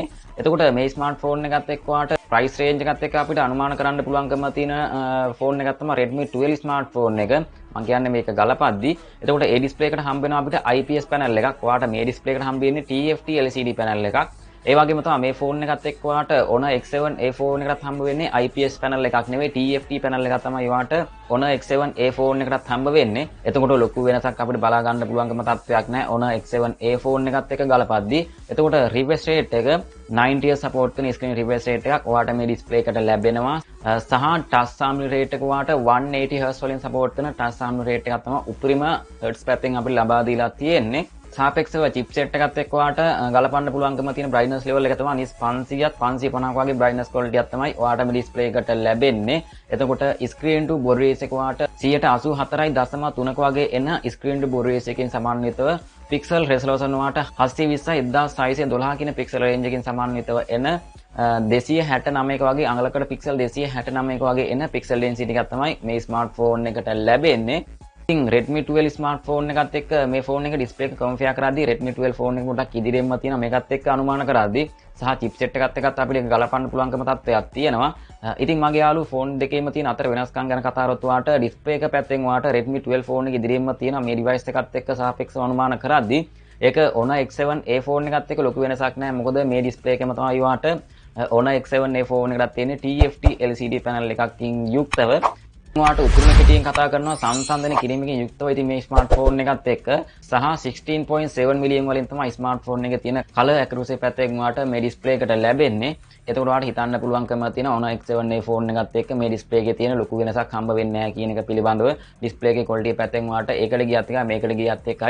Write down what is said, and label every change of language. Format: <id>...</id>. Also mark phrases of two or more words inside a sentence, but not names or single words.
<si>එතකොට මේ smartphone එකත් එක්ක වාට</si> <en>price range</en> <si>එකත් එක්ක අපිට අනුමාන කරන්න පුළුවන්කම තියෙන phone එකක් තමයි Redmi 12 smartphone එක. මම කියන්නේ මේක ගලපද්දි. එතකොට ඒ display එකට හම්බ වෙනවා අපිට</si> <en>IPS panel</en> <si>එකක්. ඔයාට මේ display එකට හම්බ වෙන්නේ</si> <en>TFT LCD panel</en> <si>එකක්. ඒ වගේම තමයි මේ phone එකත් එක්ක ඔයාට Honor x7a phone එකකට හම්බ වෙන්නේ</si> <en>IPS panel</en> <si>එකක් නෙවෙයි</si> <en>TFT panel</en> <si>එකක් තමයි ඔයාට Honor x7a phone එකකට හම්බ වෙන්නේ. එතකොට ලොකු වෙනසක් අපිට බලා ගන්න පුළුවන්කම තත්ත්වයක් නැහැ Honor x7a phone එකත් එක්ක ගලපද්දි. එතකොට</si> <en>refresh rate</en> <si>එක 90 Hz support කරන</si> <en>screen refresh rate</en> <si>එකක් ඔයාට මේ display එකට ලැබෙනවා. සහ</si> <en>touch sampling rate</en> <si>එක ඔයාට 180 Hz වලින් support කරන</si> <en>touch sampling rate</en> <si>එකක් තමයි උපරිම hertz පැත්තෙන් අපිට ලබා දීලා තියෙන්නේ. සාපේක්ෂව chipset එකත් එක්ක ඔයාට ගලපන්න පුළුවන්කම තියෙන</si> <en>brightness level</en> <si>එක තමයි 500ත් 550ක් වගේ</si> <en>brightness quality</en> <si>එකක් තමයි ඔයාට මේ display එකට ලැබෙන්නේ. එතකොට</si> <en>screen to body ratio</en> <si>එක ඔයාට 184.3ක වගේ එන</si> <en>screen to body ratio</en> <si>එකකින් සමන්විතව</si> <en>pixel resolution</en> <si>ඔයාට 720 1612 කියන</si> <en>pixel range</en> <si>එකකින් සමන්විතව එන 269ක වගේ අඟලකට pixel 269ක වගේ එන</si> <en>pixel density</en> <si>එකක් තමයි මේ smartphone එකට ලැබෙන්නේ. ඉතින් Redmi 12 smartphone එකත් එක්ක මේ phone එක display එක compare කරද්දී Redmi 12 phone එක පොඩ්ඩක් ඉදිරියෙන්ම තියෙනවා. මේකත් එක්ක අනුමාන කරද්දී සහ chipset එකත් එක්කත් අපිට ගලපන්න පුළුවන්කම තත්ත්වයක් තියෙනවා. ඉතින් මගේ යාළුවෝ phone දෙකේම තියෙන අතර වෙනස්කම් ගැන කතා කරොත් ඔයාට display එක පැත්තෙන් ඔයාට Redmi 12 phone එක ඉදිරියෙන්ම තියෙනවා. මේ device එකත් එක්ක සාපේක්ෂව අනුමාන කරද්දී ඒක Honor x7a phone එකත් එක්ක ලොකු වෙනසක් නැහැ. මොකද මේ display එකම තමයි ඔයාට Honor x7a phone එකකට තියෙන්නේ</si> <en>TFT LCD panel</en> <si>එකකින් යුක්තව. ඔයාට උපරිම කෙටියෙන් කතා කරනවා සංසන්දනය කිරීමකින් යුක්තව ඉතින් මේ ස්මාර්ට්ෆෝන් එකත් එක්ක සහ 16.7 මිලියන් වලින් තමයි ස්මාර්ට්ෆෝන් එකේ තියෙන</si> <en>color accuracy</en> <si>පැත්තෙන් ඔයාට මේ ඩිස්ප්ලේ එකට ලැබෙන්නේ. එතකොට ඔයාට හිතන්න පුළුවන්කම තියෙන Honor x7a ෆෝන් එකත් එක්ක මේ ඩිස්ප්ලේ එකේ තියෙන ලොකු වෙනසක් හම්බ වෙන්නේ නැහැ කියන එක පිළිබඳව ඩිස්ප්ලේ එකේ quality පැත්තෙන් ඔයාට ඒකට ගියත් එකයි මේකට ගියත් එකයි.</si>